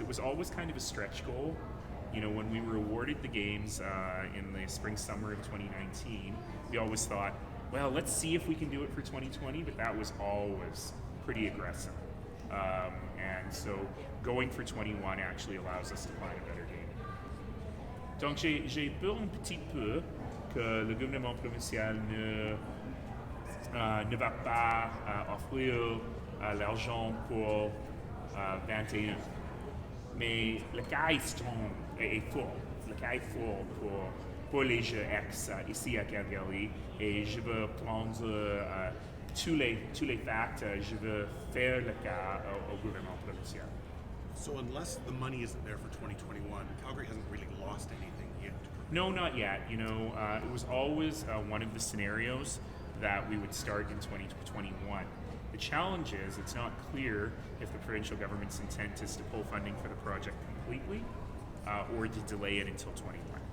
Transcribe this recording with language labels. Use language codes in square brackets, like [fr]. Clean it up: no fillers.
[en] It was always kind of a stretch goal. When we were awarded the games in the spring, summer of 2019, we always thought, well, let's see if we can do it for 2020, but that was always pretty aggressive. And so going for 21 actually allows us to find a better game. [fr] Donc j'ai peur un petit peu que le gouvernement provincial ne va pas offrir l'argent pour 21. Mais le cas est fort. Le cas est fort pour les Jeux X ici à Calgary. Et je veux prendre tous les facts. Je veux faire le cas au gouvernement provincial. [en] So unless the money isn't there for 2021, Calgary hasn't really lost anything yet. No, not yet. It was always one of the scenarios that we would start in 2021. The challenge is it's not clear if the provincial government's intent is to pull funding for the project completely or to delay it until 21.